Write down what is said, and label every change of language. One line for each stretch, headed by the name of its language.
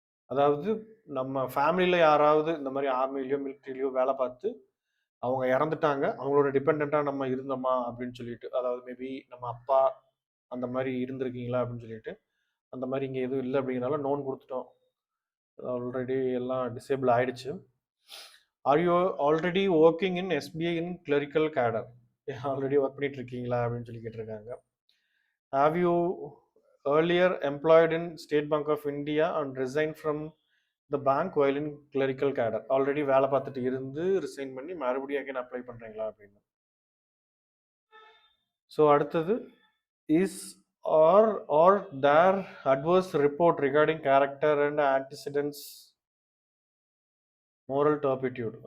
Tamil: அதாவது நம்ம ஃபேமிலியில் யாராவது இந்த மாதிரி ஆர்மிலையோ மிலிட்ரிலையோ வேலை பார்த்து அவங்க இறந்துட்டாங்க, அவங்களோட டிபெண்ட்டாக நம்ம இருந்தோமா அப்படின்னு சொல்லிட்டு, அதாவது மேபி நம்ம அப்பா அந்த மாதிரி இருந்திருக்கீங்களா அப்படின்னு சொல்லிட்டு. அந்த மாதிரி இங்கே எதுவும் இல்லை அப்படிங்கிறனால நோன் கொடுத்துட்டோம். ஆல்ரெடி எல்லாம் டிசேபிள் ஆயிடுச்சு.
English: Are you already working in SBI in clerical cadre?
Tamil: Already work பண்ணிட்டு இருக்கீங்களா அப்படின்னு சொல்லி கேட்டிருக்காங்க.
English: Have you earlier employed in State Bank of India and resigned from the bank while in clerical cadre?
Tamil: Already வேலை பார்த்துட்டு இருந்து resign பண்ணி மறுபடியும் அகைன் அப்ளை பண்ணுறீங்களா அப்படின்னு.
English: so
Tamil: அடுத்தது
English: Is are there adverse report regarding character and antecedents moral turpitude?